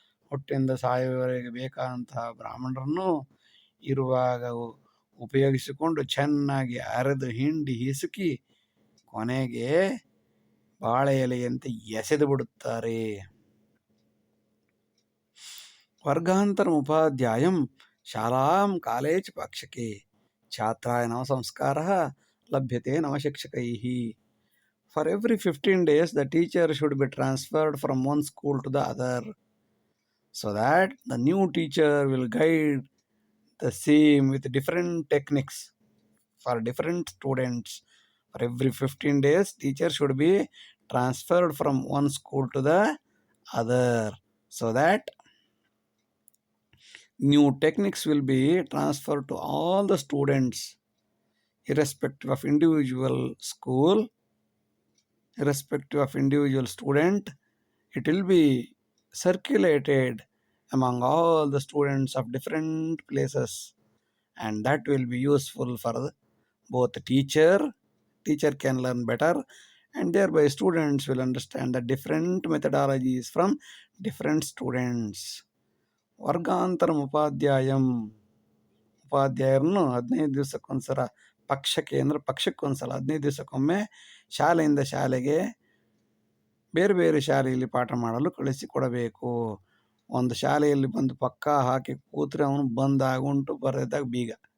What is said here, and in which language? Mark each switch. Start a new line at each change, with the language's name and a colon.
Kannada: ಹುಟ್ಟಿನಿಂದ ಸಾಯುವವರೆಗೆ ಬೇಕಾದಂತಹ ಬ್ರಾಹ್ಮಣರನ್ನು ಇರುವಾಗ ಉಪಯೋಗಿಸಿಕೊಂಡು ಚೆನ್ನಾಗಿ ಅರೆದು ಹಿಂಡಿ ಹಿಸುಕಿ ಕೊನೆಗೆ ಬಾಳೆ ಎಲೆಯಂತೆ ಎಸೆದು ಬಿಡುತ್ತಾರೆ.
Sanskrit: ವರ್ಗಾಂತರಂ ಉಪಾಧ್ಯಾಯಂ ಶಾಲಾಂ ಕಾಲೇಜ್ ಪಾಕ್ಷಕೆ ಛಾತ್ರಾಯ ನವ ಸಂಸ್ಕಾರಃ ಲಭ್ಯತೆ ನವ ಶಿಕ್ಷಕೈಃ.
English: For every 15 days, the teacher should be transferred from one school to the other, so that the new teacher will guide the same with different techniques for different students. For every 15 days, teacher should be transferred from one school to the other, so that new techniques will be transferred to all the students, irrespective of individual school, irrespective of individual student. It will be circulated among all the students of different places, and that will be useful for both the teacher can learn better, and thereby students will understand the different methodologies from different students.
Sanskrit: ವರ್ಗಾಂತರಂ ಉಪಾಧ್ಯಾಯಂ,
Kannada: ಉಪಾಧ್ಯಾಯರನ್ನು 15 ದಿವಸಕ್ಕೊಂದ್ಸಲ, ಪಕ್ಷಕ್ಕೆ ಅಂದರೆ ಪಕ್ಷಕ್ಕೊಂದ್ಸಲ 15 ದಿವಸಕ್ಕೊಮ್ಮೆ ಶಾಲೆಯಿಂದ ಶಾಲೆಗೆ ಬೇರೆ ಬೇರೆ ಶಾಲೆಯಲ್ಲಿ ಪಾಠ ಮಾಡಲು ಕಳಿಸಿಕೊಡಬೇಕು. ಒಂದು ಶಾಲೆಯಲ್ಲಿ ಬಂದು ಪಕ್ಕ ಹಾಕಿ ಕೂತ್ರೆ ಅವನು ಬಂದಾಗುಂಟು, ಬರೆದಾಗ ಬೀಗ.